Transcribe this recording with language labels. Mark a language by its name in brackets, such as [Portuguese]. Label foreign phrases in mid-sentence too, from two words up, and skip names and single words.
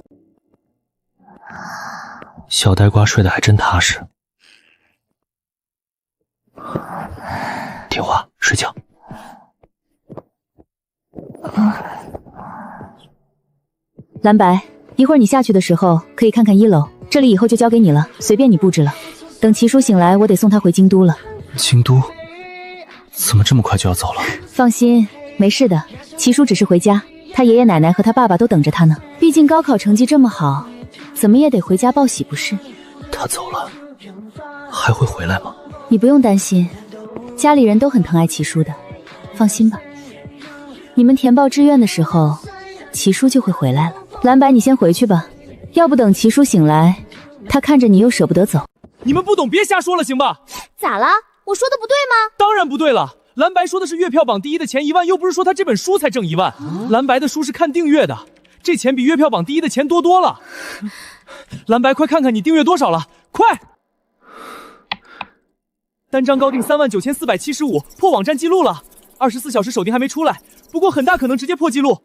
[Chinese] 小呆瓜睡得還真踏實，聽話睡覺。藍白，一會兒你下去的時候可以看看1樓，這裡以後就交給你了，隨便你布置了。等齊叔醒來，我得送他回京都了。京都？怎麼這麼快就要走了？放心，沒事的。齊叔只是回家，他爺爺奶奶和他爸爸都等着他呢。畢竟高考成績這麼好，怎麼也得回家報喜不是？他走了，還會回來嗎？你不用擔心，家裡人都很疼愛齊叔的，放心吧。你們填報志願的時候，齊叔就會回來了。藍白，你先回去吧，要不等齊叔醒來，他看着你又捨不得走。你們不懂別瞎說了，行吧？咋了？我說的不對嗎？當然不對了。藍白說的是月票榜第1的前1萬，又不是說他這本書才掙1萬。藍白的書是看訂閱的，這錢比月票榜第1的錢多多了。藍白，快看看你訂閱多少了，快！單張高定39475，破網站記錄了。24小時首訂還沒出來，不過很大可能直接破記錄。